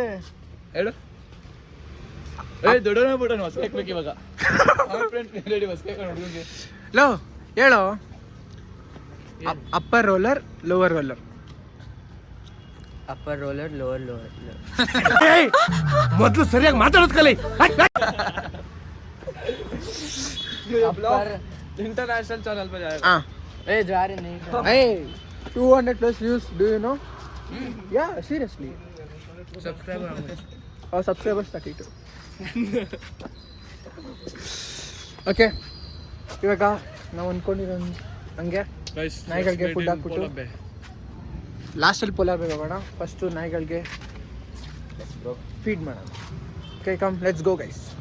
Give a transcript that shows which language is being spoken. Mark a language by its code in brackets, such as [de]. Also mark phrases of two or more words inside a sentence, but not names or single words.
[kn] ಹೇಳು. ದೊಡ್ಡವನ ಬಿಡೋಣ, ಹೊಸ ಹಾಕ್ಬೇಕು ಇವಾಗ. ಲೋ ಹೇಳು. [en] upper roller, lower roller. upper roller, lower lower. [kn] ಮೊದಲು ಸರಿಯಾಗಿ ಮಾತಾಡೋದು ಕಲಿ. [hi] इंटरनेशनल चैनल पे जाएगा. हाँ. जा रहे नहीं. [en] Hey, 200+ views. Do you know? Yeah, seriously. Subscriber how much? Our subscribers 32. Okay. [kn] ಇವಾಗ ನಾವು ಅನ್ಕೊಂಡಿರೋ ಹಂಗೆ ನಾಯಿಗಳಿಗೆ ಫುಡ್ ಹಾಕ್ಬಿಟ್ಟು ಲಾಸ್ಟಲ್ಲಿ ಪೋಲಾರ್ ಬೇಗ ಹೋಗೋಣ. ಫಸ್ಟು ನಾಯಿಗಳಿಗೆ ಫೀಡ್ ಮಾಡೋಣ. [en] okay, come let's go guys.